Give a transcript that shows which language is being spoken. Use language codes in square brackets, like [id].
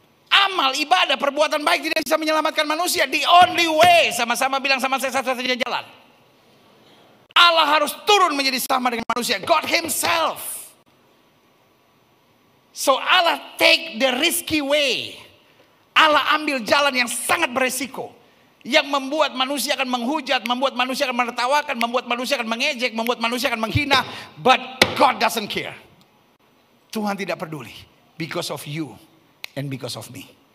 [id] Amal, ibadah, perbuatan baik tidak bisa menyelamatkan manusia. [en] The only way, [id] sama-sama bilang sama saya, satu-satunya jalan. Allah harus turun menjadi sama dengan manusia. [en] God himself. So Allah take the risky way. [id] Allah ambil jalan yang sangat beresiko. Yang membuat manusia akan menghujat, membuat manusia akan menertawakan, membuat manusia akan mengejek, membuat manusia akan menghina. [en] But God doesn't care. [id] Tuhan tidak peduli. [en] Because of you and because of me.